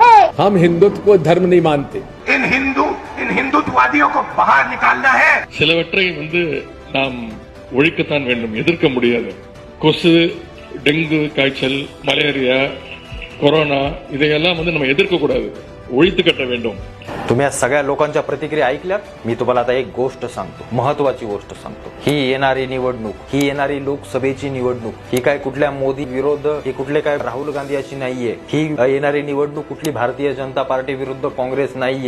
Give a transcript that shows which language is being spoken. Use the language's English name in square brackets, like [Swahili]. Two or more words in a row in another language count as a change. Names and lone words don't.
[Hindi] हम हिंदुत्व को धर्म नहीं मानते. इन हिंदुत्ववादियों को बाहर निकालना है. [Tamil] சிலவற்றை நாம் ஒழிக்கத்தான் வேண்டும், எதிர்க்க முடியாது. கொசு, டெங்கு காய்ச்சல், மலேரியா, கொரோना இதையெல்லாம் நம்ம எதிர்க்க கூடாது, ஒழித்து கட்ட வேண்டும். [Marathi] तुम्ही या सगळ्या लोकांच्या प्रतिक्रिया ऐकल्यात. मी तुम्हाला आता एक गोष्ट सांगतो, महत्वाची गोष्ट सांगतो. ही येणारी निवडणूक, ही येणारी लोकसभेची निवडणूक, ही काय कुठल्या मोदी विरोध, ही कुठले काय राहुल गांधी अशी नाहीये. ही येणारी निवडणूक कुठली भारतीय जनता पार्टी विरुद्ध काँग्रेस नाहीये.